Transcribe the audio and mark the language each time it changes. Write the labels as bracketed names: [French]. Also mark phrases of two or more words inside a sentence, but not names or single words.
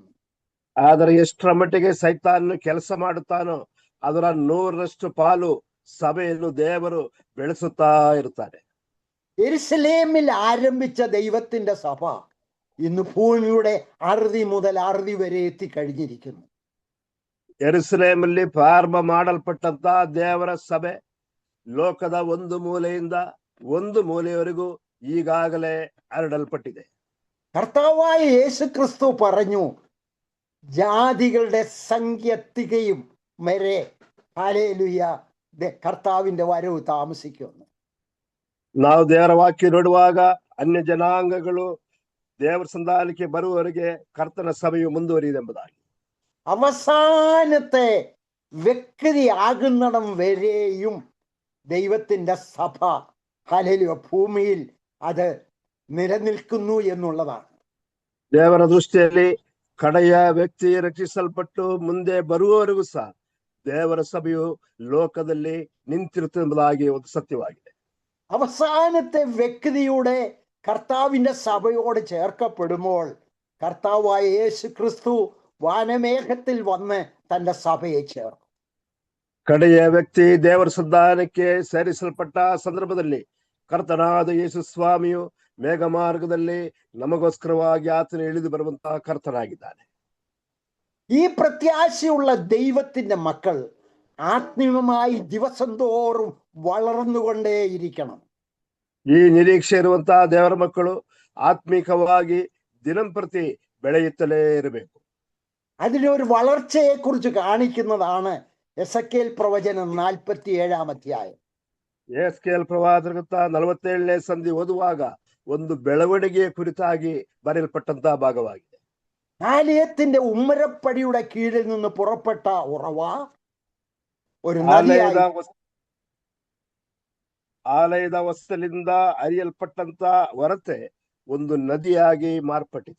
[Kannada] ಆದರೆ ಎಷ್ಟರ ಮಟ್ಟಿಗೆ ಸೈತಾನ್ ಕೆಲಸ ಮಾಡುತ್ತಾನೋ ಅದರ 100ರಷ್ಟು ಪಾಲು സഭಯನ್ನು ದೇವರು ಬೆಳೆಸುತ್ತಾ ಇರ್ತಾರೆ. [Malayalam] യെരുശലേമിൽ ആരംഭിച്ച ദൈവത്തിന്റെ സഭ ഇന്ന് ഭൂമിയുടെ അറുതി മുതൽ അറുതി വരെ എത്തിക്കഴിഞ്ഞിരിക്കുന്നു. [Kannada] ಯೆರೂಸಲೇಮಲ್ಲಿ ಪ್ರಾರಂಭ ಮಾಡಲ್ಪಟ್ಟಂತ ದೇವರ ಸಭೆ ಲೋಕದ ಒಂದು ಮೂಲೆಯಿಂದ ಒಂದು ಮೂಲೆಯವರೆಗೂ ಈಗಾಗಲೇ ಹರಡಲ್ಪಟ್ಟಿದೆ. [Malayalam] കർത്താവായ യേശു ക്രിസ്തു പറഞ്ഞു, ജാതികളുടെ സംഖ്യ തികയും വരെ ഹല്ലേലൂയ കർത്താവിന്റെ വരവ് താമസിക്കുമെന്ന്. [Kannada] ನಾವು ದೇವರ ವಾಕ್ಯ ನೋಡುವಾಗ ಅನ್ಯ ಜನಾಂಗಗಳು ದೇವರ ಸಂಧಾನಕ್ಕೆ ಬರುವವರೆಗೆ ಕರ್ತನ ಸಭೆಯು ಮುಂದುವರಿಯುವುದೆಂಬುದಾಗಿ. [Malayalam] അവസാനത്തെ വ്യക്തിയാകുന്നിടം വരെയും ദൈവത്തിന്റെ സഭ ഹല്ലേലൂയ ഭൂമിയിൽ അത് നിലനിൽക്കുന്നു എന്നുള്ളതാണ്. [Kannada] ದೇವರ ದೃಷ್ಟಿಯಲ್ಲಿ ಕಡೆಯ ವ್ಯಕ್ತಿ ರಕ್ಷಿಸಲ್ಪಟ್ಟು ಮುಂದೆ ಬರುವವರೆಗೂ ಸಹ ದೇವರ ಸಭೆಯು ಲೋಕದಲ್ಲಿ ನಿಂತಿರುತ್ತದೆಂಬುದಾಗಿ ಒಂದು ಸತ್ಯವಾಗಿದೆ. [Malayalam] അവസാനത്തെ വ്യക്തിയുടെ കർത്താവിന്റെ സഭയോട് ചേർക്കപ്പെടുമ്പോൾ കർത്താവായ യേശു ക്രിസ്തു വാനമേഘത്തിൽ വന്ന് തന്റെ സഭയെ ചേർക്കും. [Kannada] ಕಡೆಯ ವ್ಯಕ್ತಿ ದೇವರ ಸಂಧಾನಕ್ಕೆ ಸೇರಿಸಲ್ಪಟ್ಟ ಸಂದರ್ಭದಲ್ಲಿ ಕರ್ತನಾದ ಯೇಸು ಸ್ವಾಮಿಯು ಮೇಘ ಮಾರ್ಗದಲ್ಲಿ ನಮಗೋಸ್ಕರವಾಗಿ ಆತನು ಇಳಿದು ಬರುವಂತಹ ಕರ್ತನಾಗಿದ್ದಾನೆ. [Malayalam] ഈ പ്രത്യാശയുള്ള ദൈവത്തിന്റെ മക്കൾ ആത്മീയമായി ദിവസം തോറും വളർന്നുകൊണ്ടേയിരിക്കണം. [Kannada] ಈ ನಿರೀಕ್ಷೆ ಇರುವಂತಹ ದೇವರ ಮಕ್ಕಳು ಆತ್ಮಿಕವಾಗಿ ದಿನಂಪ್ರತಿ ಬೆಳೆಯುತ್ತಲೇ ಇರಬೇಕು. [Malayalam] അതിനൊരു വളർച്ചയെ കുറിച്ച് കാണിക്കുന്നതാണ് എസെക്കിയേൽ പ്രവചനം 47-ാം അധ്യായം. [Kannada] ಯೆಹೆಜ್ಕೇಲ ಪ್ರವಾದನ ಗ್ರಂಥ 47ನೇ ಸಂಧಿ ಓದುವಾಗ ಒಂದು ಬೆಳವಣಿಗೆಯ ಕುರಿತಾಗಿ ಬರೆಯಲ್ಪಟ್ಟಂತಹ ಭಾಗವಾಗಿದೆ. [Malayalam] ആലയത്തിന്റെ ഉമ്മരപ്പടിയുടെ കീഴിൽ നിന്ന് പുറപ്പെട്ട ഉറവ ഒരു [Kannada] ಆಲಯದ ಹೊಸ್ತಲಿಂದ ಹರಿಯಲ್ಪಟ್ಟಂತ ಹೊರತೆ ಒಂದು ನದಿಯಾಗಿ ಮಾರ್ಪಟ್ಟಿತು.